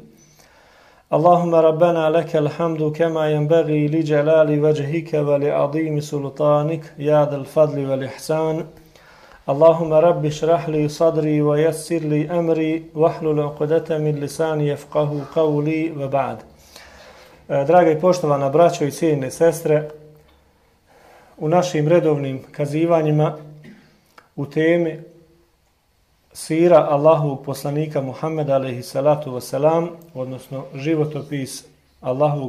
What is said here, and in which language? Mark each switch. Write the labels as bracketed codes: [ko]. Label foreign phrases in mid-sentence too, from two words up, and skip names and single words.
[ar] اللهم ربنا لك الحمد كما ينبغي لجلال وجهك ولعظيم سلطانك يا ذا الفضل والإحسان. اللهم رب اشرح لي صدري ويسر لي أمري واحلل عقدة من لساني يفقهوا قولي وبعد. [bs] Draga i poštovana braćo i cijene sestre, u našim redovnim kazivanjima u temi sira Allahovog poslanika Muhammeda [ar] عليه الصلاة والسلام, [bs] odnosno životopis Allahovog